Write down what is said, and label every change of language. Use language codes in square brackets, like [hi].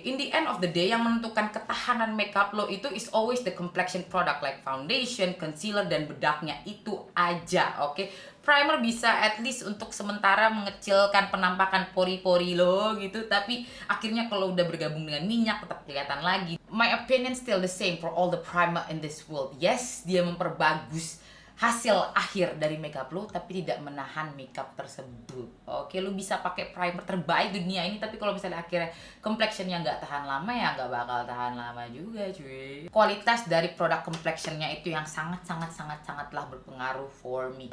[en] In the end of the day, [id] yang menentukan ketahanan makeup lo itu [en] is always the complexion product like foundation, concealer, [id] dan bedaknya itu aja. Oke, primer bisa [en] at least [id] untuk sementara mengecilkan penampakan pori-pori lo gitu, tapi akhirnya kalau udah bergabung dengan minyak tetap kelihatan lagi. [en] My opinion still the same for all the primer in this world. Yes, [id] dia memperbagus hasil akhir dari makeup lo, tapi tidak menahan makeup tersebut. Oke, lu bisa pakai primer terbaik dunia ini, tapi kalau misalnya akhirnya complexionnya nggak tahan lama, ya nggak bakal tahan lama juga cuy. Kualitas dari produk complexionnya itu yang sangatlah berpengaruh [en] for me.